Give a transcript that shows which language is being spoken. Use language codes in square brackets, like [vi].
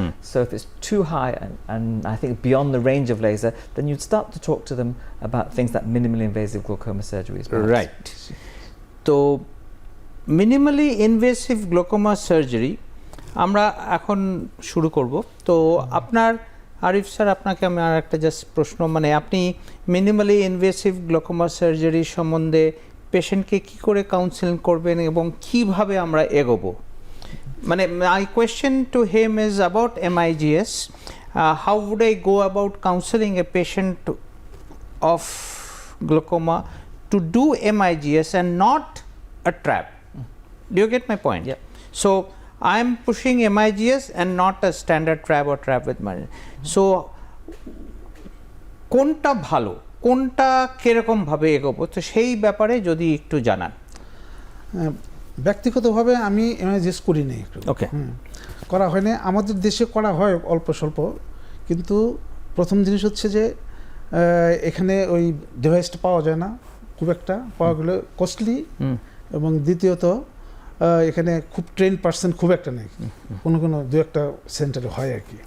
[en] So if it's too high and I think beyond the range of laser, then you'd start to talk to them about things like minimally invasive glaucoma surgeries. Perhaps. Right. So minimally invasive glaucoma surgery [bn] আমরা এখন শুরু করব। তো আপনার Arif sir, আপনাকে আমি আর একটা just প্রশ্ন, মানে আপনি মিনিমালি ইনভেসিভ গ্লোকোমা সার্জারি সম্বন্ধে পেশেন্টকে কি করে কাউন্সেলিং করবেন এবং কিভাবে আমরা এগোবো, মানে [en] My question to him is about MIGS. How would I go about counseling a patient of glaucoma to do MIGS and not a trap? Do you get my point? Yeah. So I'm pushing MIGS and not a standard trap or trap with margin. [bn] So কোনটা ভালো, কোনটা কিরকম ভাবে এগোবো, তো সেই ব্যাপারে যদি একটু জানান। ব্যক্তিগতভাবে আমি MIGS করি নাই, একটু ওকে, করা হয় না। আমাদের দেশে করা হয় অল্প স্বল্প, কিন্তু প্রথম জিনিস হচ্ছে যে এখানে ওই ডিভাইসটা পাওয়া যায় না, খুব একটা পাওয়া গেলে কস্টলি, এবং দ্বিতীয়ত এখানে খুব ট্রেন পার্সন খুব একটা নেই, কোনো কোনো দু একটা সেন্টারে হয় আর কি।